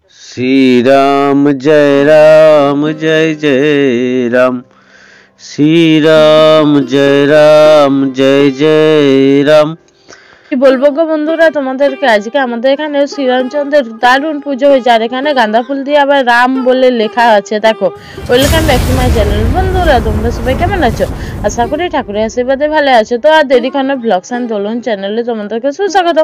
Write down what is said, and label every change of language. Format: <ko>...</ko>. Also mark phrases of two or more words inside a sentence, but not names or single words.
<hi>श्री राम जय जय राम। श्री राम जय राम।</hi> <bn>কি বলবো গো বন্ধুরা, তোমাদেরকে আজকে আমাদের এখানে শ্রীরামচন্দ্রের দারুণ পুজো হয়েছে। আর এখানে গাঁদা ফুল দিয়ে আবার রাম বলে লেখা আছে, দেখো।</bn> <en>Welcome back to my channel.</en> <bn>বন্ধুরা তোমরা সবাই কেমন আছো? আশা করি ঠাকুরের আশীর্বাদে ভালো আছো। তো আর দেরি কেন, ব্লগস অ্যান্ড দোলন চ্যানেলে তোমাদেরকে সুস্বাগতম।</bn>